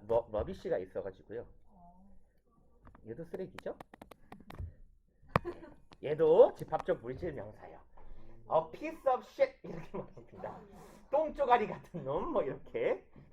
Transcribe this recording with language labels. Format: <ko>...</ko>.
<ko>러비쉬가 있어가지고요. 얘도 쓰레기죠? 얘도 집합적 물질 명사예요.</ko> <en>A piece of shit 이렇게 말합니다.</en> <ko>똥쪼가리 같은 놈 뭐 이렇게.</ko>